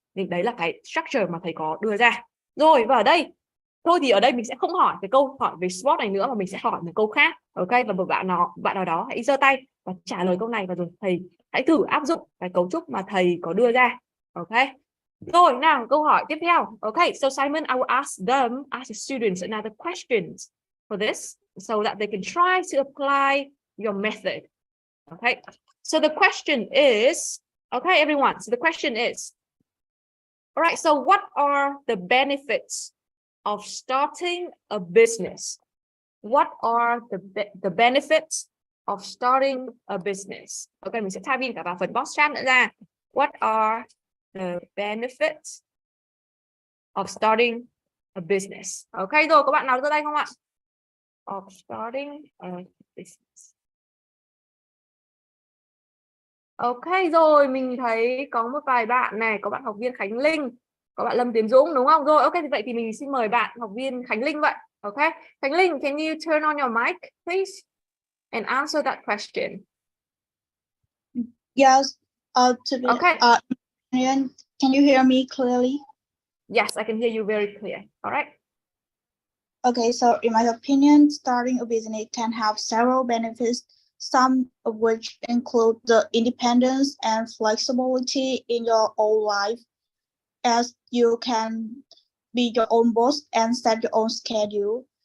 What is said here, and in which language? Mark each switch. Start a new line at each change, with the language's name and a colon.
Vietnamese: Thì đấy là cái structure mà thầy có đưa ra. Rồi, và ở đây thôi thì ở đây mình sẽ không hỏi cái câu hỏi về sport này nữa, mà mình sẽ hỏi một câu khác. Ok, và một bạn nào đó hãy giơ tay và trả lời câu này, và rồi thầy hãy thử áp dụng cái cấu trúc mà thầy có đưa ra. Ok. Rồi, nào câu hỏi tiếp theo.
English: Ok, so Simon, I will ask the students another questions for this so that they can try to apply your method. Okay, so the question is, okay everyone, so the question is, All right, so what are the benefits of starting a business? What are the benefits of starting a business?
Vietnamese: Ok, mình sẽ type in cả vào phần box chat nữa ra.
English: What are the benefits of starting a business?
Vietnamese: Ok rồi, có bạn nào giơ tay không ạ?
English: Of starting a business.
Vietnamese: Ok rồi, mình thấy có một vài bạn này, có bạn học viên Khánh Linh, có bạn Lâm Tiến Dũng đúng không? Rồi, ok thì vậy thì mình xin mời bạn học viên Khánh Linh vậy.
English: Ok, Khánh Linh, can you turn on your mic, please, and answer that question? Yes. Okay. Can you hear me clearly? Yes, I can hear you very clear. All right. Okay, so in my opinion, starting a business can have several benefits, some of which include the independence and flexibility in your own life, as you can be your own boss and set your own schedule.